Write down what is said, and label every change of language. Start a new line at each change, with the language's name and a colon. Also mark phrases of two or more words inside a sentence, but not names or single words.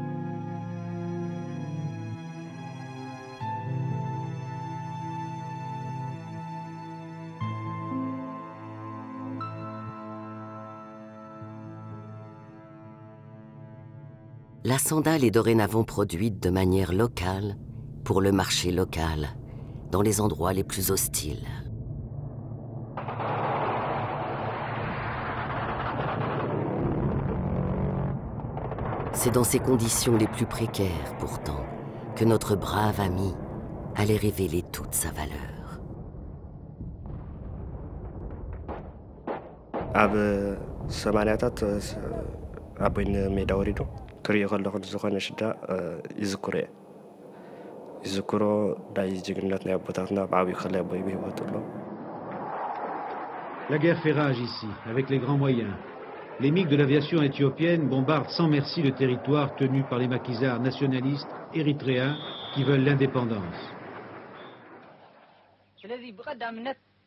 French: La sandale est dorénavant produite de manière locale pour le marché local, dans les endroits les plus hostiles. C'est dans ces conditions les plus précaires, pourtant, que notre brave ami allait révéler toute sa valeur.
Tigrinya: ኣብ ሰማንያታት ኣቦይን ሜዳ ወሪዱ ክሪኦ ከለኹ ዝኾነ ሽዳ ይዝክሮ እየ ይዝክሮ ናይ ጅግንነት ናይ ኣቦታትና ብዓብዪ ከላይ ኣቦይ ብሂወት ኣሎ
French: La guerre fait rage ici, avec les grands moyens. Les MiG de l'aviation éthiopienne bombardent sans merci le territoire tenu par les maquisards nationalistes érythréens qui veulent l'indépendance.